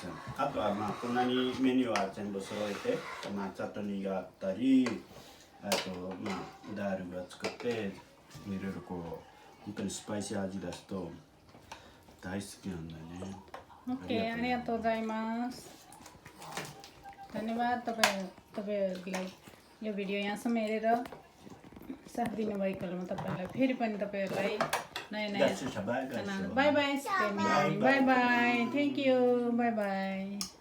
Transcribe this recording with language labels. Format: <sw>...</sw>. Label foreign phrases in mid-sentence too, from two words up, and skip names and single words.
<ja>あとはまあこんなにメニューは全部揃えて、まあチャトニーがあったり、あとまあダールが作っていろいろこう本当にスパイシー味出すと大好きなんだよね。 OK、ありがとうございます。</ja> <ne>धन्यवाद तपाईहरुलाई यो भिडियो यहाँसम्म हेरेर साथ दिनुभएकोमा तपाईहरुलाई फेरि पनि तपाईहरुलाई नयाँ खाना</ne> <en>bye bye bye bye thank you bye bye.</en>